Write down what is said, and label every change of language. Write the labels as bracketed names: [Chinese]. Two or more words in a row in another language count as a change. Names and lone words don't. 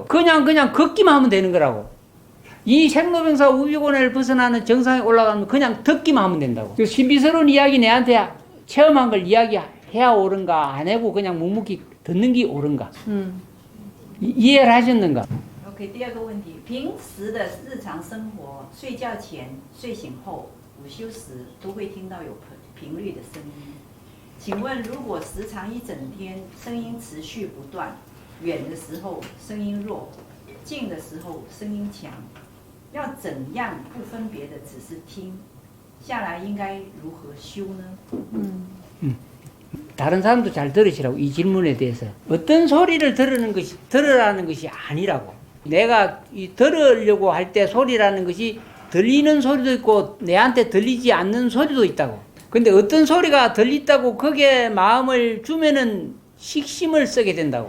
[Korean] 그냥 걷기만 하면 되는 거라고. 이 생로병사 우비고뇌를 벗어나는 정상에 올라가면 그냥 듣기만 하면 된다고. 그 신비스러운 이야기 내한테 체험한 걸 이야기해야 옳은가, 안 하고 그냥 묵묵히 듣는 게 옳은가. 이해를 하셨는가? [Chinese] ，OK， 第二个问题，平时的日常生活，睡觉前、睡醒后、午休时都会听到有频率的声音。请问，如果时常一整天声音持续不断，远的时候声音弱，近的时候声音强，要怎样不分别的只是听下来，应该如何修呢？ [Korean] 다른 사람도 잘 들으시라고. 이 질문에 대해서 어떤 소리를 들으라는 것이 아니라고. 내가 들으려고 할 때 소리라는 것이 들리는 소리도 있고 내한테 들리지 않는 소리도 있다고. 근데 어떤 소리가 들린다고 거기에 마음을 주면은 식심을 쓰게 된다고.